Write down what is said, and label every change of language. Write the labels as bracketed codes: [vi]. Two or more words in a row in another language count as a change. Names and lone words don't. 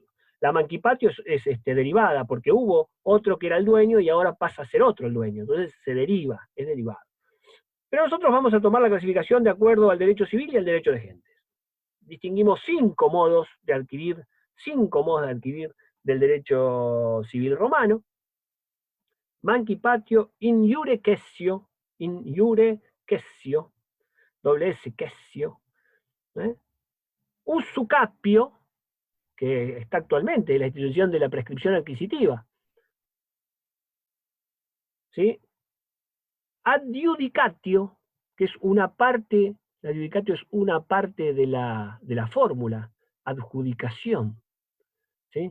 [es] La manquipatio es derivada porque hubo otro que era el dueño y ahora pasa a ser otro el dueño. Entonces se deriva, es derivado. Pero nosotros vamos a tomar la clasificación de acuerdo al derecho civil y al derecho de gentes. Distinguimos 5 modos de adquirir del derecho civil romano. [la] Manquipatio, in iure cessio, [es] doble S, cessio. Usucapio, que está actualmente en la institución de la prescripción adquisitiva. ¿Sí? Adjudicatio, que es una parte, adjudicatio es una parte de la fórmula, adjudicación, ¿sí?